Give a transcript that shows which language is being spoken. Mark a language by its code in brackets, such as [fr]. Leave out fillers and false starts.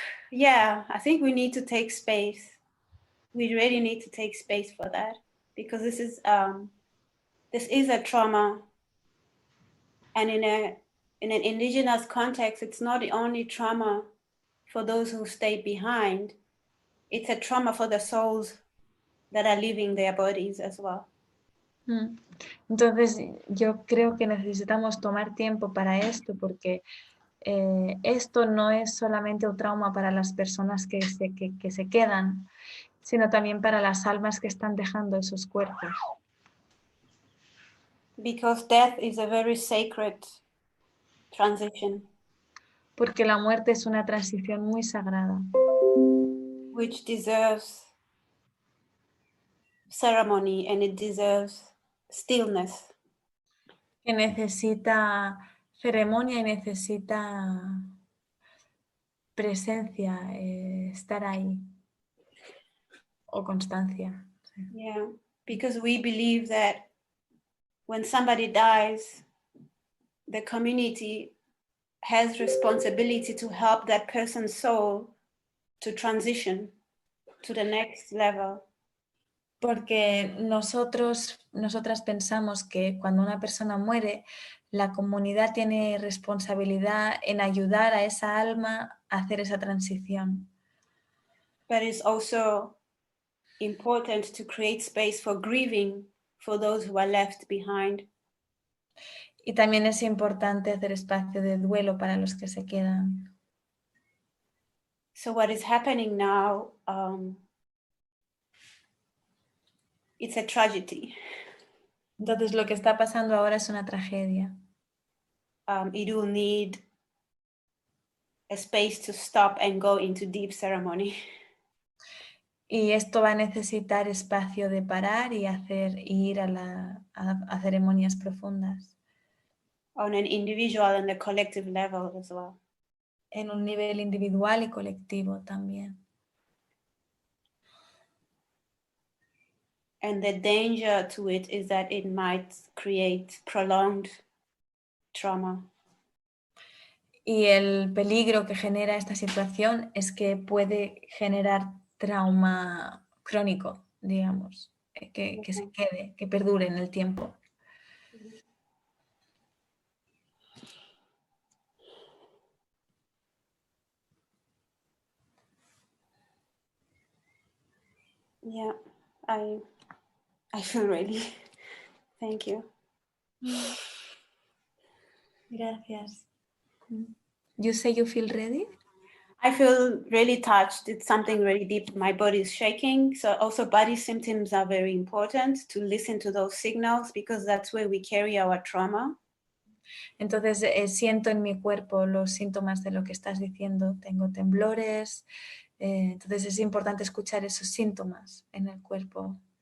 [en] Yeah, I think we need to take space. We really need to take space for that, because this is a trauma, and in an indigenous context, it's not the only trauma for those who stay behind. It's a trauma for the souls that are leaving their bodies as well. [es] Entonces, yo creo que necesitamos tomar tiempo para esto, porque esto no es solamente un trauma para las personas que se quedan, sino también para las almas que están dejando esos cuerpos. [en] Because death is a very sacred transition. [es] Porque la muerte es una transición muy sagrada. [en] Which deserves ceremony and it deserves stillness. [es] Que necesita ceremonia y necesita presencia, estar ahí, o constancia. [en] Yeah, because we believe that when somebody dies, the community has responsibility to help that person's soul to transition to the next level. [es] Porque nosotras pensamos que cuando una persona muere, la comunidad tiene responsabilidad en ayudar a esa alma a hacer esa transición. [en] But it's also important to create space for grieving for those who are left behind. [es] Y también es importante hacer espacio de duelo para los que se quedan. [en] So what is happening now, it's a tragedy. [es] Entonces lo que está pasando ahora es una tragedia. [en] It will need a space to stop and go into deep ceremony. [es] Y esto va a necesitar espacio de parar y ir a ceremonias profundas. [en] On an individual and a collective level as well. [es] En un nivel individual y colectivo también. [en] And the danger to it is that it might create prolonged trauma. [es] Y el peligro que genera esta situación es que puede generar trauma crónico, digamos, que se quede, que perdure en el tiempo. [en] Yeah, I feel ready. Thank you. [es] Gracias. [en] You say you feel ready? I feel really touched. It's something really deep. My body is shaking. So also body symptoms are very important to listen to those signals because that's where we carry our trauma. [es] Entonces siento en mi cuerpo los síntomas de lo que estás diciendo. Tengo temblores. Entonces es importante escuchar esos síntomas en el cuerpo.